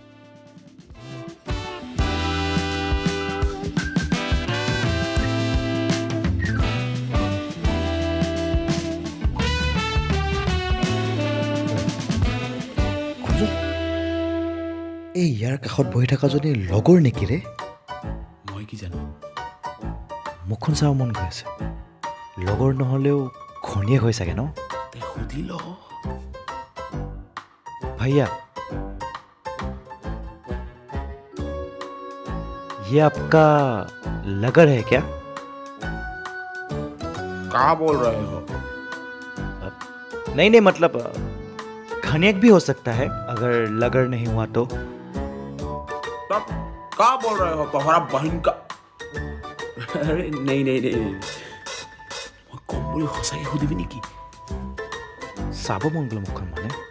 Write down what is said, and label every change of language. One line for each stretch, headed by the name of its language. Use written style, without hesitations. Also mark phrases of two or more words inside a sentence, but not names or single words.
Assamese: এই ইয়াৰ কাষত বহি থকাজনী লগৰ নেকি ৰে মই কি জানো মুখখন চাব মন গৈ আছে লগৰ নহ'লেও ঘনীয়েক হৈ চাগে ন তে সুধি ল
Hindi: भैया ये आपका लगड़ है क्या कहाँ बोल रहे हो नहीं नहीं मतलब खनियक भी हो सकता है अगर लगड़ नहीं हुआ तो तब कहाँ बोल रहे हो तुम्हारा बहन का
Assamese: আৰে নাই নাই নাই মই কম বুলি সঁচাকৈ সুধিবি নেকি চাব মন গ'ল মুখখন মানে